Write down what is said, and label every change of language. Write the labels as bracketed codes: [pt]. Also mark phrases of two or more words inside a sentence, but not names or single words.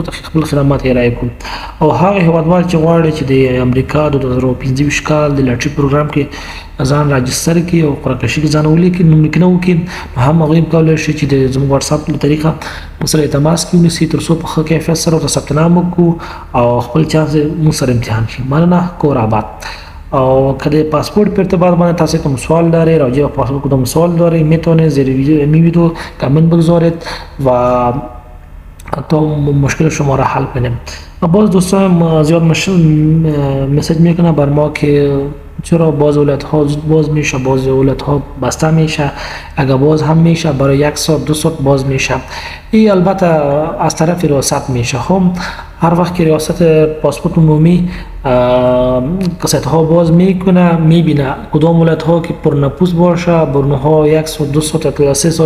[ps] ته خپل خدمات ارائه کړو او هغه هیوادوال چې غواړي چې د امریکا د 2025 کال د لاټري پروګرام کې ځان راجستر کړي او قرعه کشي کې ځان ولیکي نوملیکنه وکړي نو هم هغوی کولی شي چې د زموږ واتساپ له طریقه موږ سره تماس کې ونیسي تر څو په ښه کیفیت سره ورته ثبت نام وکړو او خپل چانس موږ سره امتحان شي مننه کور آباد او که د پاسپورت په ارتباط باندې تاسو کوم سوال دارید [fa] راجع به پاسپورت کدام سوال دارید میتونید زیر ویدیو کامنت بگذارید و تا مشکل شما را حل کنیم باز دوستان زیاد مسیج میکنه بر ما که چرا باز اولت ها زود باز میشه باز اولت ها بسته میشه اگر باز هم میشه برای 1 ساعت 2 ساعت باز میشه این البته از طرف ریاست میشه خب هر وقت که ریاست پاسپورت عمومی کسات ها باز میکنه میبینه کدام اولت ها که پرنپوس باشه برنها 1 ساعت 2 ساعت تا 3 ساعت